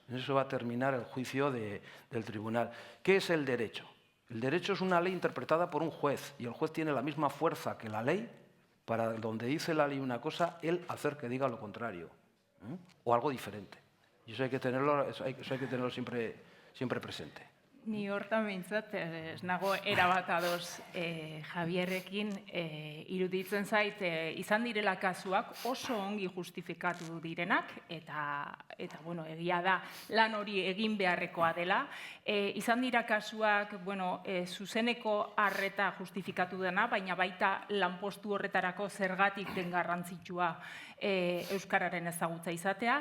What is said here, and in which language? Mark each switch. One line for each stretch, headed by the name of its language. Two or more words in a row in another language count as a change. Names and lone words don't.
Spanish: En eso va a terminar el juicio del tribunal. ¿Qué es el derecho? El derecho es una ley interpretada por un juez y el juez tiene la misma fuerza que la ley para donde dice la ley una cosa, él hacer que diga lo contrario o algo diferente. Y eso hay que tenerlo, siempre presente.
Basque: Ni hortan behintzat, ez nago erabat ados Javierrekin, iruditzen zait, izan direla kasuak oso ongi justifikatu direnak, eta egia da lan hori egin beharrekoa dela. Izan dira kasuak, zuzeneko arreta justifikatu dena, baina baita lanpostu horretarako zergatik den garrantzitsua euskararen ezagutza izatea.